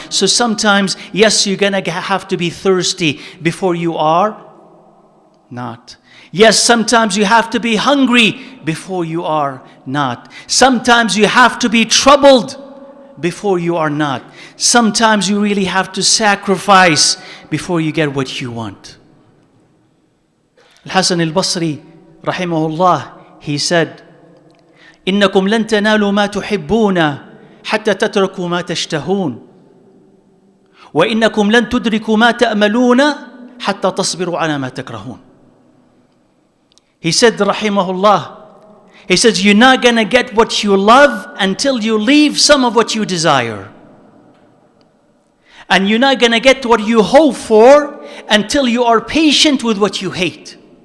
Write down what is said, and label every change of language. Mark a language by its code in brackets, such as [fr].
[en] So sometimes, yes, you're gonna have to be thirsty before you are not. Yes, sometimes you have to be hungry before you are not. Sometimes you have to be troubled before you are not. Sometimes you really have to sacrifice before you get what you want. [ar] Al-Hasan al-Basri, rahimahullah, [en] he said, [ar] إنكم لن تنالوا ما تحبون حتى تتركوا ما تشتهون وإنكم لن تدركوا ما تأملون حتى تصبروا على ما تكرهون. [en] He said, rahimahullah, he says, you're not going to get what you love until you leave some of what you desire. And you're not going to get what you hope for until you are patient with what you hate.